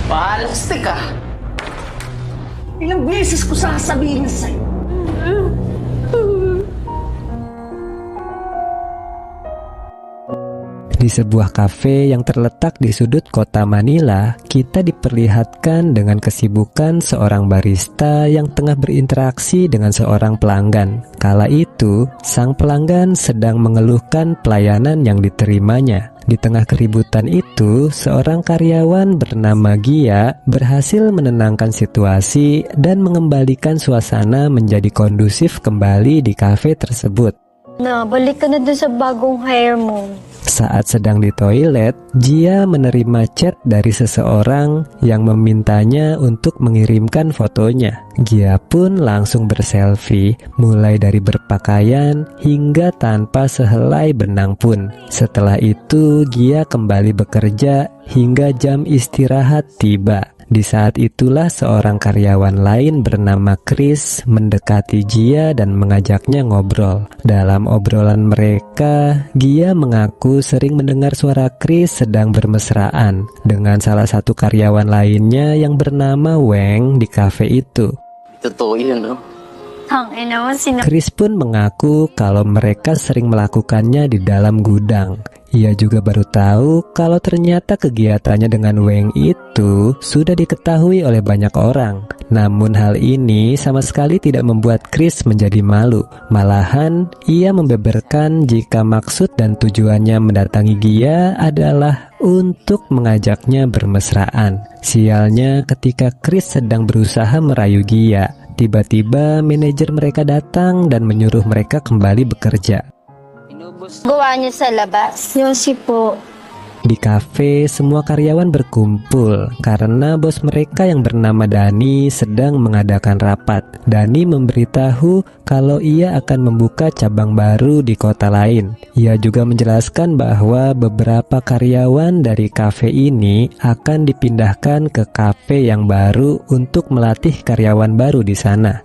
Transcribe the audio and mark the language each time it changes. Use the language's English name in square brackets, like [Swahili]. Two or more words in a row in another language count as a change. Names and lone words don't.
[Filipino] Alastik ka. Ilang beses ko sasabihin sa'yo. [Indonesian] Di sebuah kafe yang terletak di sudut kota Manila, kita diperlihatkan dengan kesibukan seorang barista yang tengah berinteraksi dengan seorang pelanggan. Kala itu, sang pelanggan sedang mengeluhkan pelayanan yang diterimanya. Di tengah keributan itu, seorang karyawan bernama Gia berhasil menenangkan situasi dan mengembalikan suasana menjadi kondusif kembali di kafe tersebut. [Filipino] Na, balik ka na dun sa bagong hire mo. [Indonesian] Saat sedang di toilet, Gia menerima chat dari seseorang yang memintanya untuk mengirimkan fotonya. Gia pun langsung berselfie, mulai dari berpakaian hingga tanpa sehelai benang pun. Setelah itu, Gia kembali bekerja hingga jam istirahat tiba. Di saat itulah seorang karyawan lain bernama Chris mendekati Gia dan mengajaknya ngobrol. Dalam obrolan mereka, Gia mengaku sering mendengar suara Chris sedang bermesraan dengan salah satu karyawan lainnya yang bernama Weng di kafe itu. [Filipino] Totoo yun, no? [Indonesian] Chris pun mengaku kalau mereka sering melakukannya di dalam gudang. Ia juga baru tahu kalau ternyata kegiatannya dengan Weng itu sudah diketahui oleh banyak orang. Namun hal ini sama sekali tidak membuat Chris menjadi malu. Malahan ia membeberkan jika maksud dan tujuannya mendatangi Gia adalah untuk mengajaknya bermesraan. Sialnya ketika Chris sedang berusaha merayu Gia, tiba-tiba manajer mereka datang dan menyuruh mereka kembali bekerja. [Filipino] Gawa niyo sa labas. Yosi po. [Indonesian] Di kafe, semua karyawan berkumpul karena bos mereka yang bernama Dani sedang mengadakan rapat. Dani memberitahu kalau ia akan membuka cabang baru di kota lain. Ia juga menjelaskan bahwa beberapa karyawan dari kafe ini akan dipindahkan ke kafe yang baru untuk melatih karyawan baru di sana.